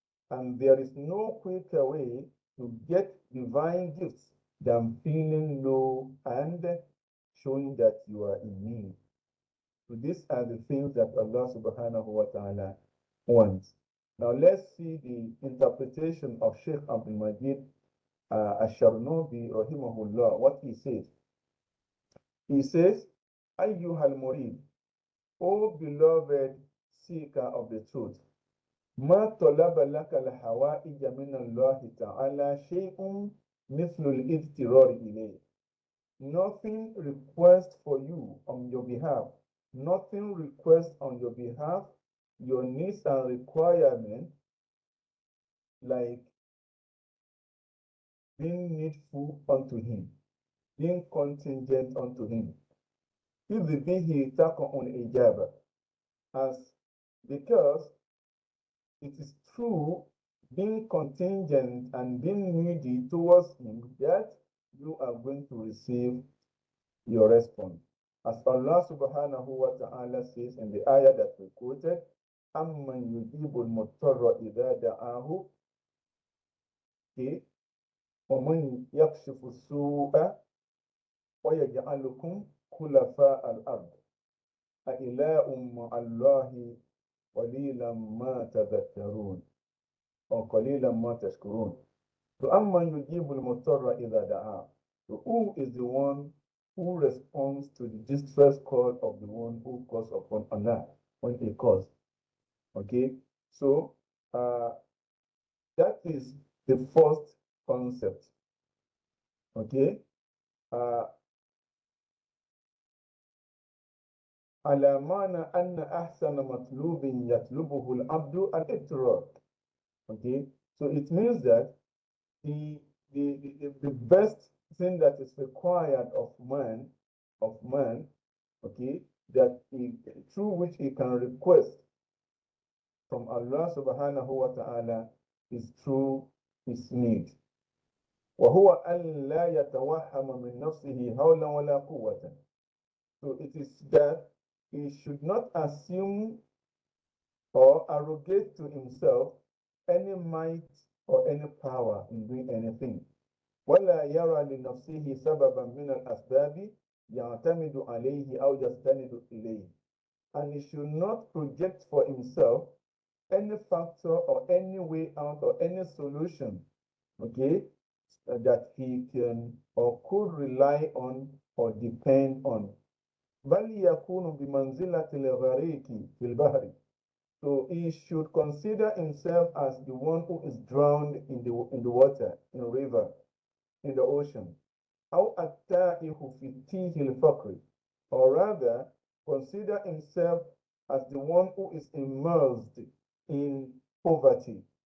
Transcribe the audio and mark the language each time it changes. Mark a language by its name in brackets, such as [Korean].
[English] And there is no quicker way to get divine gifts than feeling low and showing that you are in need. So these are the things that Allah subhanahu wa ta'ala wants. Now let's see the interpretation of Sheikh Abdul Majid Ash-Sharnubi rahimahullah, what he says. He says, Ayyuhal Murid, O beloved seeker of the truth, [Arabic] ما طلب لك الحوائج من الله تعالى شيء مثل الاضطرار إليه. [English] Nothing request for you on your behalf, nothing request on your behalf, your needs and requirements, like being needful unto him, being contingent unto him. [Arabic] إذ به تقع الإجابة, [English] as because it is true, being contingent and being needy towards him, that you are going to receive your response. As Allah subhanahu wa ta'ala says in the ayah that we quoted, [Arabic] أَمَّنْ يُجِيبُ الْمُضْطَرَّ إِذَا دَعَاهُ وَمَنْ يَكْشِفُ السُّوءَ وَيَجْعَلُكُمْ خُلَفَاءَ الْأَرْضِ أَإِلَٰهٌ مَّعَ اللَّهِ قَلِيلًا مَا تَذَكَّرُونَ or قَلِيلًا مَا تَشْكُرُونَ. So أَمَّنْ يُجِيبُ الْمُضْطَرَّ إِذَا دَعَاهُ. [English] So who is the one who responds to the distress call of the one who calls upon Allah when he calls? Okay, so that is the first concept. [Arabic] Okay, على معنى أن أحسن مطلوب يطلبه العبد الاضطرار. [English] Okay, so it means that the best thing that is required of man, okay, that through which he can request from Allah subhanahu wa ta'ala is through his need. [Arabic] وهو أن لا يتوهم من نفسه حولا ولا قوة. [English] So it is that he should not assume or arrogate to himself any might or any power in doing anything. [Arabic] ولا يرى لنفسه سببا من الأسباب يعتمد عليه أو يستند إليه. [English] And he should not project for himself any factor or any way out or any solution, okay, that he can or could rely on or depend on. [Arabic] بل يكون بمنزلة الغريق في البحر. [English] So he should consider himself as the one who is drowned in the water, in a river, in the ocean. [Arabic] أو التائه في تيه الفقر. [English] Or rather, consider himself as the one who is immersed in poverty.